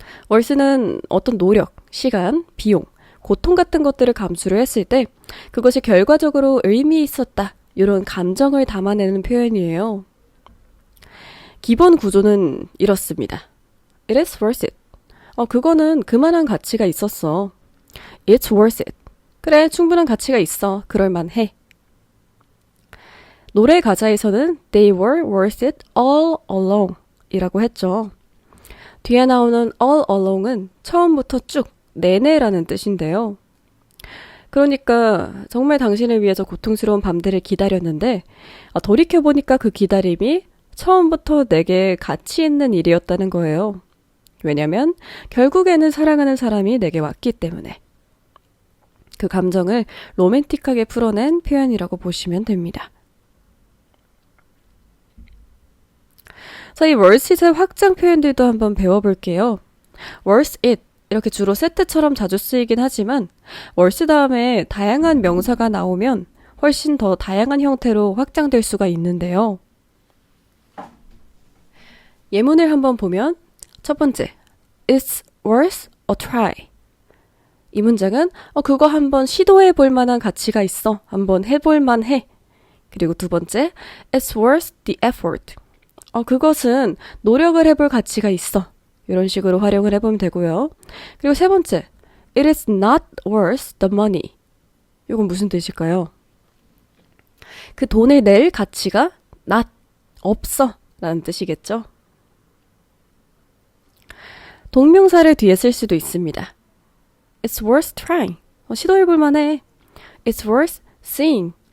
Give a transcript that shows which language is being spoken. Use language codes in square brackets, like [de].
[ko] worth는 어떤 노력, 시간, 비용, 고통 같은 것들을 감수를 했을 때 그것이 결과적으로 의미 있었다. 이런 감정을 담아내는 표현이에요. 기본 구조는 이렇습니다. [en] It is worth it. [ko] 그거는 그만한 가치가 있었어. [en] It's worth it. [ko] 그래, 충분한 가치가 있어. 그럴만해. 노래 가사에서는 [en] They were worth it all along [ko] 이라고 했죠. 뒤에 나오는 all along은 처음부터 쭉 내내라는 뜻인데요. 그러니까 정말 당신을 위해서 고통스러운 밤들을 기다렸는데 돌이켜보니까 그 기다림이 처음부터 내게 가치 있는 일이었다는 거예요. 왜냐면 결국에는 사랑하는 사람이 내게 왔기 때문에. 그 감정을 로맨틱하게 풀어낸 표현이라고 보시면 됩니다. 자, 이 worth it의 확장 표현들도 한번 배워볼게요. worth it 이렇게 주로 세트처럼 자주 쓰이긴 하지만 worth 다음에 다양한 명사가 나오면 훨씬 더 다양한 형태로 확장될 수가 있는데요. 예문을 한번 보면 첫 번째, [en] It's worth a try. [ko] 이 문장은 그거 한번 시도해 볼 만한 가치가 있어. 한번 해볼 만해. 그리고 두 번째, [en] It's worth the effort. [ko] 그것은 노력을 해볼 가치가 있어. 이런 식으로 활용을 해보면 되고요. 그리고 세 번째, [en] It is not worth the money. [ko] 이건 무슨 뜻일까요? 그 돈을 낼 가치가 not, 없어 라는 뜻이겠죠. 동명사를 뒤에 쓸 수도 있습니다. [en] It's worth trying. [ko] 시도해볼 만해. [en] It's worth seeing.